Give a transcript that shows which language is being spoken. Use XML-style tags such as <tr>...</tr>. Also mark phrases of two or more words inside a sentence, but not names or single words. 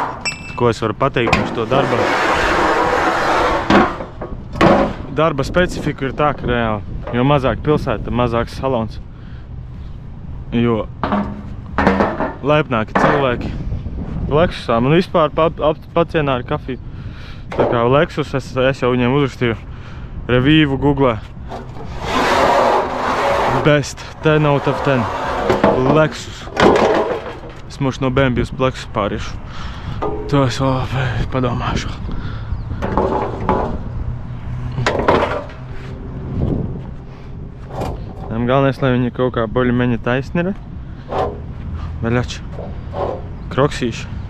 <lv>Ko es varu pateikt par šo darba specifiku ir tā, ka reāli, jo mazāk pilsēta, mazāks salons, jo laipnāki cilvēki. Lexusā man vispār pacienā ar kafiju. Tā kā Lexus, es jau viņiem uzrakstīju revīvu Google.</lv> <en>Best 10 out of 10.</en> <lv>Lexus. Es mošu no BMW uz Lexus pāriešu. To es vēl padomāšu. Galvenais, lai viņi kaut kā boļu-meņa taisni ir. Veļači. Kroksīši.</lv>